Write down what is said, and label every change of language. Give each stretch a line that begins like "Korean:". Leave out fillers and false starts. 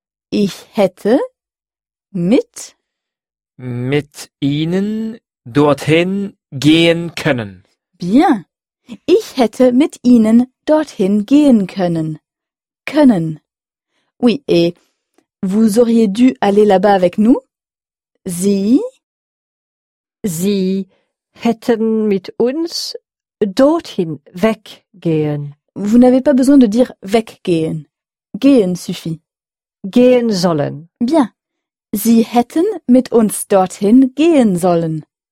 German: Ich hätte. Mit Ihnen dorthin gehen können.
French: Bien.
German: Ich hätte mit Ihnen dorthin gehen können. Können.
French: Oui, et vous auriez dû aller là-bas avec nous?
German: Sie hätten mit uns dorthin weggehen.
French: Vous n'avez pas besoin de dire weggehen. Gehen suffit.
German: Gehen sollen.
French: Bien.
German: Sie hätten mit uns dorthin gehen sollen.